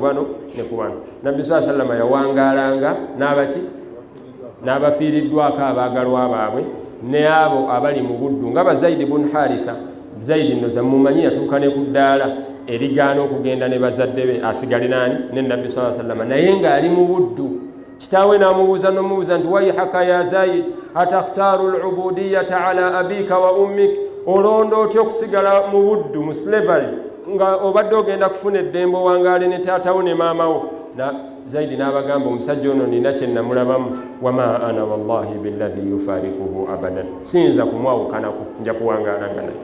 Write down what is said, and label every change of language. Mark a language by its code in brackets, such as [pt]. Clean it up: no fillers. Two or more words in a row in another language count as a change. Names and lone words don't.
[lg] bano ne ku bano nabbi saa sallama yawangaalanga n'abaki n'abafiiriddwako abaagalwa baabwe ne abo abali mu buddu nga Zaid ibn Haritha Zaid nno zamumanyi yatuuka ne ku ddaala erigaana okugenda ne bazadde be asigale nani ne nabbi [ar] sallallahu alaihi wasallam [lg] naye ng'ali mu buddu kitaawe n'amubuuza nti [ar] wayhaka ya Zaid atakhtaru al-ubudiyata ala abika wa ummik [lg] olonda otya okusigala mu buddu mu slavery nga obadde ogenda kufuna eddembe owangaale ne taatawo ne maamawo Zaidi n'abagamba omusajja ono nina kye namulabamu [ar] wama ana wallahi billadhi yufarikuhu abadan, [lg] siyinza kumwawukanako, nja kuwangaalanga naye.